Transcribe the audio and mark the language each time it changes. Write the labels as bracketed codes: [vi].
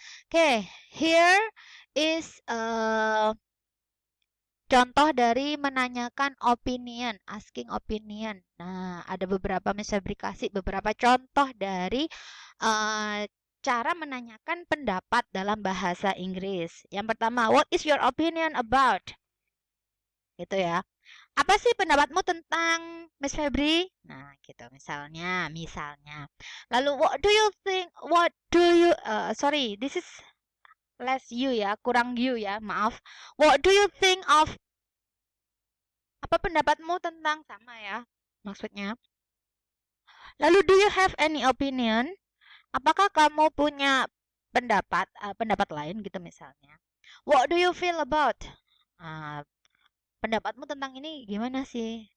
[en] Okay, here is [id] contoh dari menanyakan [en] opinion, asking opinion. [id] Nah, ada beberapa kasih beberapa contoh dari cara menanyakan pendapat dalam bahasa Inggris. Yang pertama, [en] what is your opinion about? [id] Gitu ya. Apa sih pendapatmu tentang Miss Febri? Nah, gitu misalnya. [en] Lalu what do you sorry, this is less you ya, [id] kurang [en] you ya, [id] maaf. [en] What do you think of [id] apa pendapatmu tentang sama ya maksudnya. [en] Lalu do you have any opinion? [id] Apakah kamu punya pendapat lain gitu misalnya. [en] What do you feel about? [id] Uh, pendapatmu tentang ini gimana sih?